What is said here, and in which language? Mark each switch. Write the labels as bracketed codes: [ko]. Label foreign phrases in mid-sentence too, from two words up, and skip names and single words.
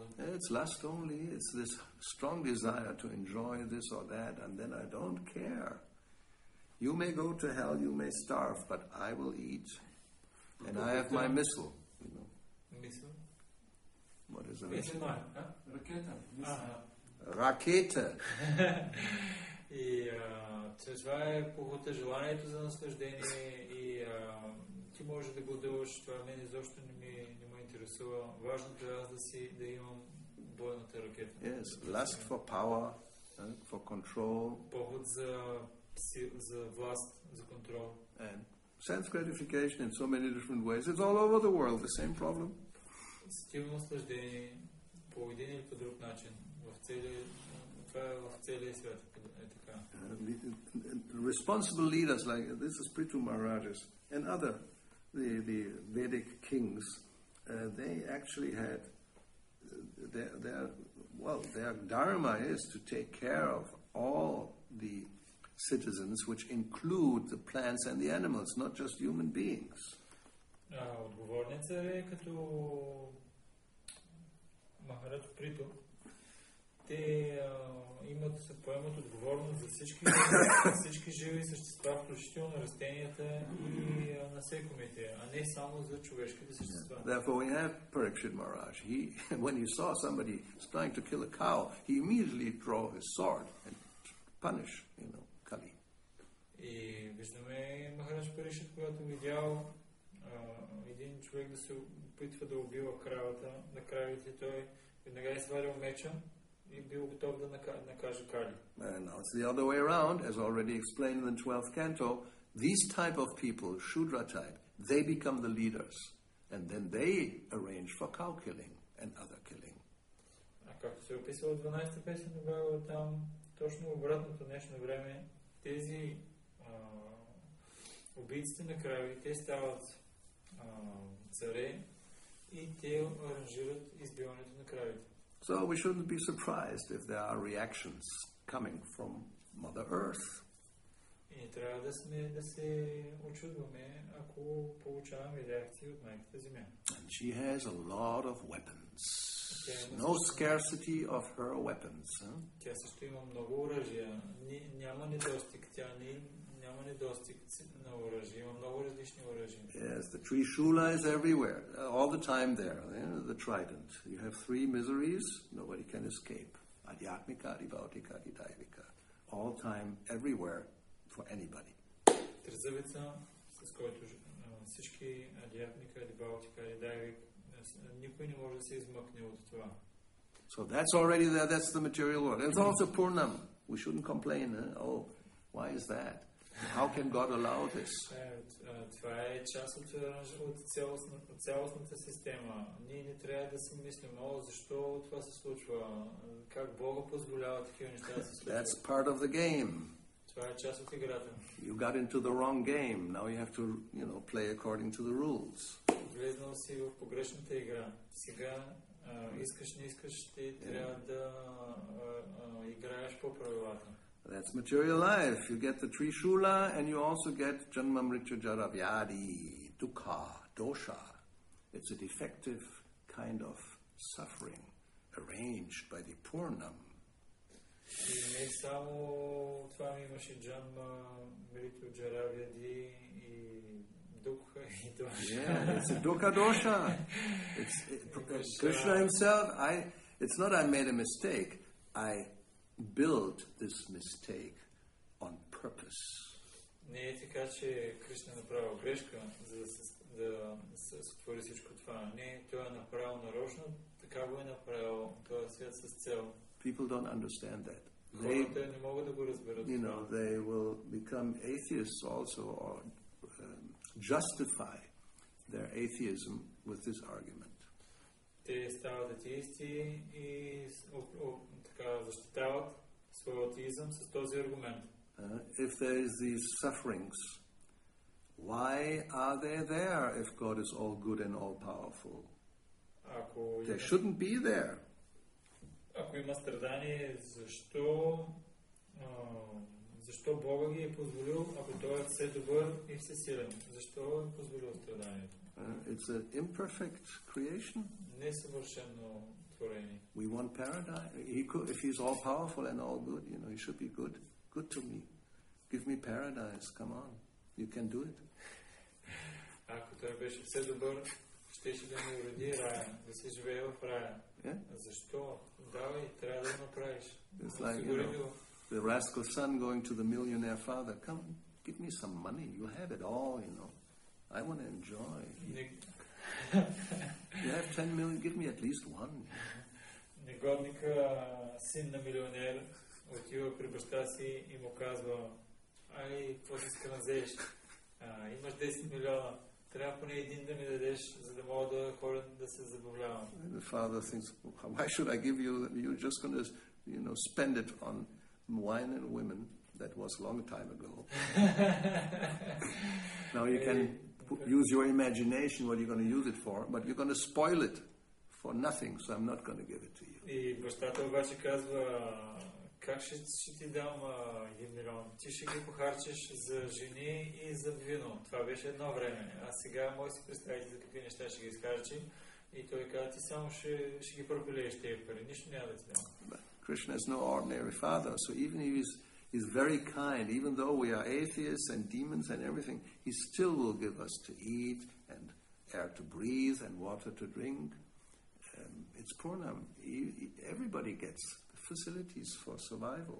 [en] It's lust only. It's this strong desire to enjoy this or that, and then I don't care. You may go to hell, you may starve, but I will eat. And I have my missile. You know. Missile? What is a missile? [bg] Ракета. [de] Rakete. [bg] И това е похота, желанието за наслаждение и ти можеш да го дължиш, това мен изобщо не ме интересува. Важното е аз да имам бойната ракета. [en] Yes, lust for power, for control. [bg] Поход за власт, за контрол. [en] And sense gratification in so many different ways. It's all over the world, the same problem. [bg] Сетивно наслаждение по един или по друг начин. Това е в целия свят. [en] Responsible leaders like this is Prithu Maharajas and other the Vedic kings, they actually had their dharma is to take care of all the citizens, which include the plants and the animals, not just human beings. [bg] Отговорният цар е като Махарадж Приту. Те поемат отговорност за всички живи същества, включително на растенията и насекомите, а не само за човешките същества. [en] Therefore we have Parikshit Maharaj. When he saw somebody trying to kill a cow, he immediately drew his sword and punish, Kali. [bg] И виждаме Махарадж Парикшит, когато видял един човек да се опитва да убива кравата, на кравите, той веднага е свалил меча и бил готов да накаже Кали. [en] And now it's the other way around, as already explained in the 12th canto. These type of people, Shudra type, they become the leaders, and then they arrange for cow killing and other killing. [bg] А както се описва в 12-та песен на Бхагава, там точно обратното днешно време, тези убийците на крави, те стават царе и те аранжират избиването на кравите. [en] So we shouldn't be surprised if there are reactions coming from Mother Earth. [bg] И трябва да се очудваме, ако получаваме реакции от майката Земя. [en] And she has a lot of weapons. No scarcity of her weapons. [bg] Тя също има много оръжия. Няма недостиг. Няма недостиг на оръжия. Има много различни оръжия. [en] Yes, the Trishula is everywhere, all the time there. The trident. You have three miseries, nobody can escape. [sa] आध्यात्मिक, आधिभौतिक, आधिदैविक. [en] All time, everywhere, for anybody. [bg] Трезъвица, с който всички [sa] आध्यात्मिक, आधिभौतिक, आधिदैविक, [bg] никой не може да се измъкне от това. [en] So that's already there, that's the material world. It's also Purnam. We shouldn't complain. Oh, why is that? How can God allow this? [bg] Това е част от цялостната система. Ние не трябва да си мислим, защо това се случва? Как Бога позволява такива неща да се случват? [en] That's part of the game. [bg] Това е част от играта. [en] You got into the wrong game. Now you have to, play according to the rules. [bg] Влезнал си в погрешната игра. Сега искаш, не искаш, ти трябва да играеш по правилата. [en] That's material life. You get the Trishula and you also get [sa] जन्म मृत्यु जरा व्याधि, दुःख, दोष. [en] It's a defective kind of suffering arranged by the Purnam. [bg] И не само това ми имаше [sa] जन्म मृत्यु जरा व्याधि [bg] и Dukkha и Dosha. [en] Yeah, it's a [sa] दुःख दोष. [en] Krishna himself, it's not I made a mistake. I build this mistake on purpose. [bg] Не е така, че Кришна е направил грешка, за да се сътвори всичко това. Не, той е направил нарочно, така го е направил този свят с цел. [en] People don't understand that. [bg] Хората не могат да го разберат. [en] They will become atheists also or justify their atheism with this argument. [bg] Те стават атеисти и така защитават своя атеизъм с този аргумент. [en] If there is these sufferings Why are they there if God is all good and all powerful? [bg] Ако [en] They shouldn't be there. [bg] Ако има страдание, защо Бога ги е позволил, ако Той е все добър и всесилен? Защо е позволил страданието? [en] It's an imperfect creation. [bg] Несъвършено творение. [en] We want paradise. If he's all powerful and all good, he should be good. Good to me. Give me paradise. Come on. You can do it. [bg] Ако Той беше все добър, щеше да ни уреди рая, да се живее в рая. [en] Yeah? [bg] Защо? Давай, трябва да го направиш. [en] It's like, the rascal son going to the millionaire father. Come, give me some money. You have it all, I want to enjoy. You have 10 million, give me at least one. [bg] Негодника, син на милионер, отива при баща си и му казва: какво си иска да взеш? Имаш 10 милиона. Трябва поне един да ми дадеш, за да мога да ходя да се забавлявам. [en] The father thinks, why should I give you? You're just going to, spend it on wine and women. That was a long time ago. Now you can use your imagination what you're going to use it for, but you're going to spoil it for nothing, so I'm not going to give it to you. [bg] И бащата обаче казва: как ще ти дам 1 милион? Ти ще ги похарчиш за жени и за вино. Това беше едно време. А сега може си представите за какви неща ще ги изхарчи. И той казва: ти само ще ги пропилееш тези пари. Нищо няма да ти дам. [en] Krishna is no ordinary father, so even if he's very kind, even though we are atheists and demons and everything, he still will give us to eat and air to breathe and water to drink. It's Purnam. Everybody gets facilities for survival.